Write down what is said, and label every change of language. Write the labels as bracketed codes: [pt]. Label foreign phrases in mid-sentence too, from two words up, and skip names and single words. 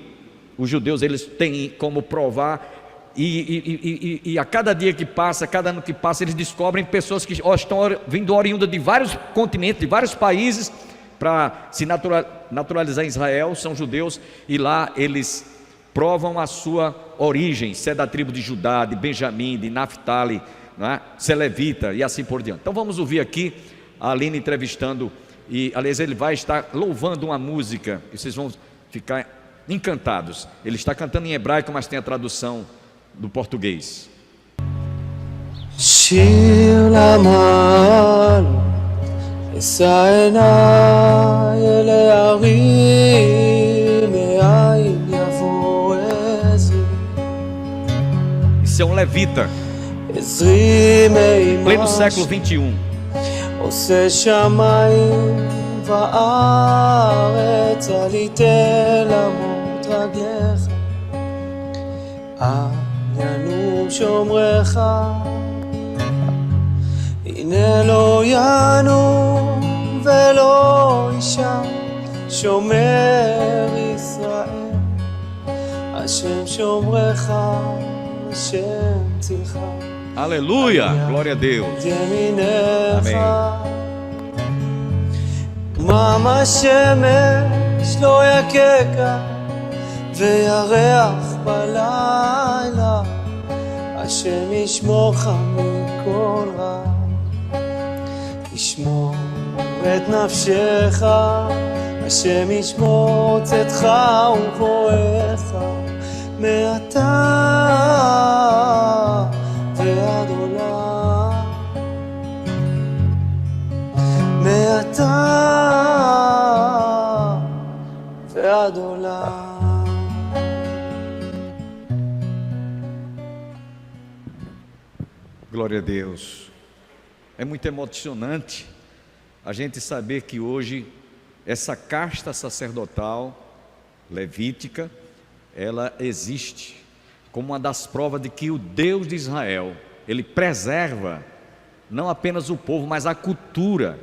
[pt] Os judeus, eles têm como provar, e a cada dia que passa, cada ano que passa, eles descobrem pessoas que estão vindo oriundas de vários continentes, de vários países, para se naturalizar em Israel, são judeus, e lá eles provam a sua origem, se é da tribo de Judá, de Benjamim, de Naphtali, não é? Se é levita e assim por diante. Então vamos ouvir aqui a Aline entrevistando, e aliás ele vai estar louvando uma música, e vocês vão ficar encantados. Ele está cantando em hebraico, mas tem a tradução do português. [he] שיר למעל, אשא עיניי אל ההרים, מאין יבוא עזרי. [pt] Isso é um levita, [he] עזרי [pt] pleno século [he] מעימה [pt] 21. [he] עושה שמיים וארץ, אל יתן למות רגליך, אל ינום שומרך, הנה לא ינום ולא ישן, שומר ישראל, השם שומרך, השם צלך. [pt] Aleluia, glória a Deus. [he] ימינך, אמן. דמם השמש לא יככה, וירח בלילה, השם ישמורך מכל רע, ישמור את נפשך, השם ישמור צאתך ובואך, מעתה ועד עולם, מעתה ועד עולם. [pt] Glória a Deus. É muito emocionante a gente saber que hoje essa casta sacerdotal levítica, ela existe como uma das provas de que o Deus de Israel, ele preserva não apenas o povo, mas a cultura.